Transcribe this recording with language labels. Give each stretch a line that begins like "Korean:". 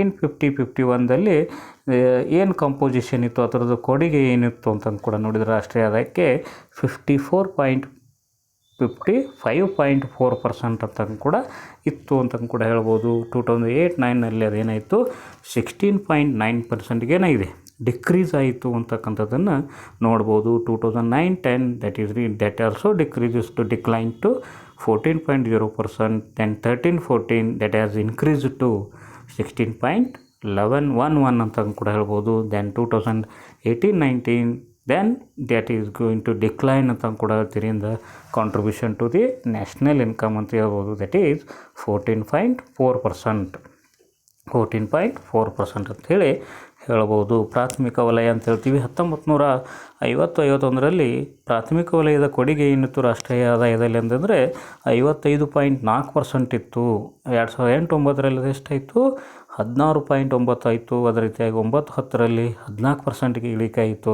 Kannada: 1950-51ದಲ್ಲಿ ಏನು ಕಂಪೋಸಿಷನ್ ಇತ್ತು, ಅದರದ್ದು ಕೊಡುಗೆ ಏನಿತ್ತು ಅಂತಂದು ಕೂಡ ನೋಡಿದರೆ ರಾಷ್ಟ್ರೀಯ ಆದಾಯಕ್ಕೆ 55.4% ಅಂತ ಕೂಡ ಇತ್ತು ಅಂತ ಕೂಡ ಹೇಳ್ಬೋದು. 2008-9ನಲ್ಲಿ ಅದೇನಾಯಿತು 16.9%ಗೆ ಏನಾಗಿದೆ ಡಿಕ್ರೀಸ್ ಆಯಿತು ಅಂತಕ್ಕಂಥದ್ದನ್ನು ನೋಡ್ಬೋದು.
English: 2009-10 that also decreases to decline to 14.0%. then 13-14 that has increased to 16.11
Kannada: ಅಂತ ಕೂಡ ಹೇಳ್ಬೋದು.
English: then 2018-19 then that is going to decline
Kannada: ಅಂತ ಕೂಡ ಹೇಳ್ತೀರಿ.
English: in the contribution to the national income
Kannada: ಅಂತ ಹೇಳ್ಬೋದು,
English: that is 14.4%
Kannada: ಅಂತ ಹೇಳಿ ಹೇಳ್ಬೋದು. ಪ್ರಾಥಮಿಕ ವಲಯ ಅಂತ ಹೇಳ್ತೀವಿ. 1950-51ರಲ್ಲಿ ಪ್ರಾಥಮಿಕ ವಲಯದ ಕೊಡುಗೆ ಏನಿತ್ತು ರಾಷ್ಟ್ರೀಯ ಆದಾಯದಲ್ಲಿ ಅಂತಂದರೆ 55.4% ಇತ್ತು. 2008-9ರಲ್ಲಿ ಎಷ್ಟಾಯಿತು? 16.9 ಆಯಿತು. ಅದೇ ರೀತಿಯಾಗಿ 9-10ರಲ್ಲಿ 14%ಗೆ ಇಳಿಕೆ ಆಯಿತು.